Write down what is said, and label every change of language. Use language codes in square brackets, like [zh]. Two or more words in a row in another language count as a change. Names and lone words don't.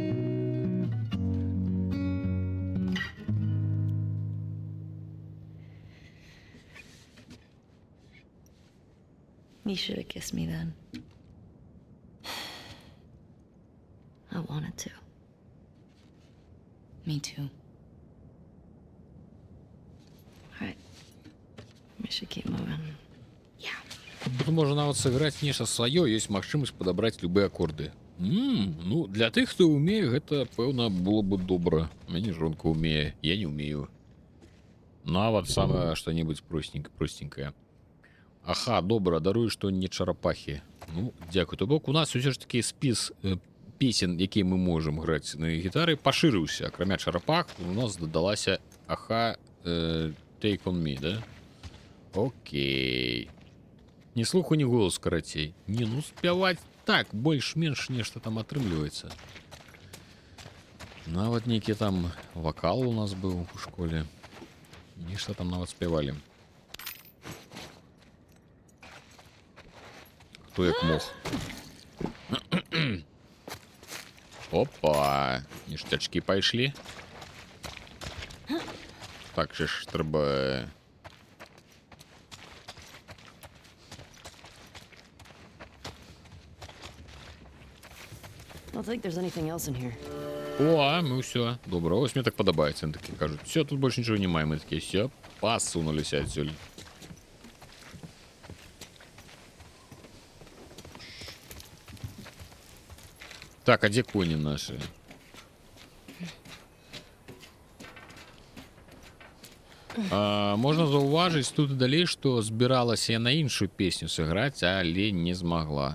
[en] You should have kissed me then. I wanted to. Me too. All right. We should keep moving. [be] Тут можна нават сыграць нешта сваё, ёсць магчымасць падабраць любыя акорды. Ну, для тых, хто ўмее, гэта, пэўна, было бы добра. Мяне жонка ўмее, я не ўмею. Нават самае што-небудзь простенькае. Аха, добра, дарую, што не чарапахі. Ну, дзякуй. То бок, у нас усё ж такі спіс песен, якія мы можам граць на гітары, пашырыўся. Акрамя чарапах, у нас дадалася аха Take on Me, да? Окей. Ні слуху, ні голос, карацей. Не, ну спяваць так, больш-менш нешта там атрымліваецца. Нават нейкі там вакал у нас быў у школе. Нешта там нават спявалі. Хто як мог. Опа, ніштячкі пайшлі. Так же ж трэба... [en] I don't think there's anything else in here. [be] О, а мы ўсё. Добра, ось мне так падабаецца. Яны такі кажуць, все, тут больше нічого няма. Мы такі, все, пасунуліся адсюль. Так, а дзе коні наши? Можна заўважыць тут далей, што збіралася я на іншую песню сыграць, але не змагла.